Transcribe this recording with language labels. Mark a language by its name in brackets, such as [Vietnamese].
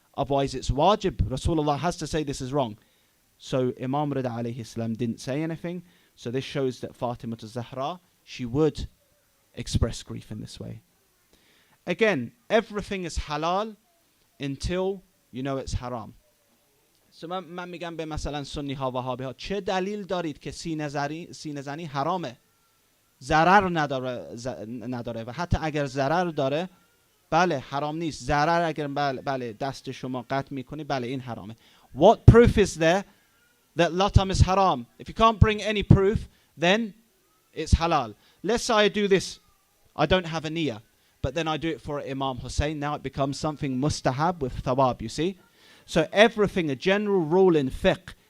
[English] Otherwise it's wajib. Rasulullah has to say this is wrong. So Imam Rida alayhi salam didn't say anything. So this shows that Fatima Zahra, she would express grief in this way. Again, everything is halal until you know it's haram. So [Persian] من میگم به مثلا سنی ها و وهابی ها چه دلیل دارید که سینه زنی حرامه، ضرر نداره و حتی اگر ضرر داره بله حرام نیست. ضرر اگر بله دست شما قطع میکنی بله این حرامه. [English] What proof is there that latam is haram? If you can't bring any proof, then it's halal. Let's say I do this, I don't have a niyyah, but then I do it for Imam Hussein. Now it becomes something mustahab with thawab, you see. So everything, a general rule in fiqh,